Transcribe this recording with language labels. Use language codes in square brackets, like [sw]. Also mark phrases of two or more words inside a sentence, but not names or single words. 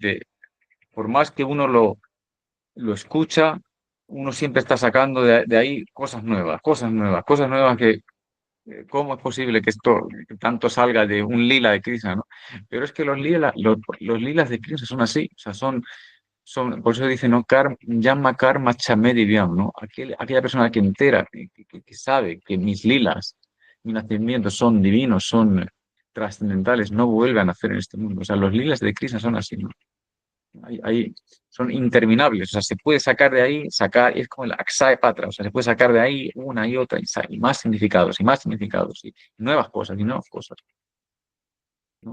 [es] Que por más que uno lo escucha, uno siempre está sacando de ahí cosas nuevas, cosas nuevas, cosas nuevas que, ¿cómo es posible que esto que tanto salga de un lila de Krishna, ¿no? Pero es que los lilas de Krishna son así, o sea, por eso dice, ¿no? [sa] जन्म कर्म च मे दिव्यम्, [es] ¿no? Aquella persona que entera, que sabe que mis lilas, mis nacimientos son divinos, son trascendentales, no vuelve a nacer en este mundo. O sea, los lilas de Krishna son así, ¿no? Hay- son interminables, o sea, se puede sacar de ahí, es como el Akshaya Patra, o sea, se puede sacar de ahí una y otra, y más significados, y nuevas cosas, ¿no?